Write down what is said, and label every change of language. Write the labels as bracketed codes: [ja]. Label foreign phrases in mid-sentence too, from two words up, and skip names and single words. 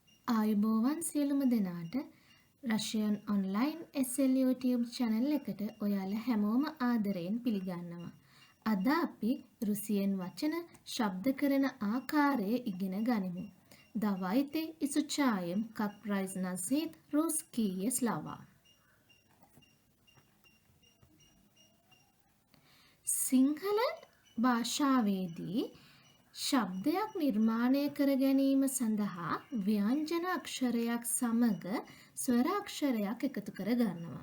[si] ආයුබෝවන් සියලුම දෙනාට රෂියන් ඔන්ලයින් SL YouTube channel එකට ඔයාලා හැමෝම ආදරයෙන් පිළිගන්නවා. අද අපි රුසියෙන් වචන ශබ්ද කරන ආකාරය ඉගෙන ගනිමු. [ru] Давайте изучаем, как произносить русские слова. [si] සිංහල භාෂාවේදී ශබ්දයක් නිර්මාණය කර ගැනීම සඳහා ව්‍යංජන අක්ෂරයක් සමග ස්වර අක්ෂරයක් එකතු කර ගන්නවා.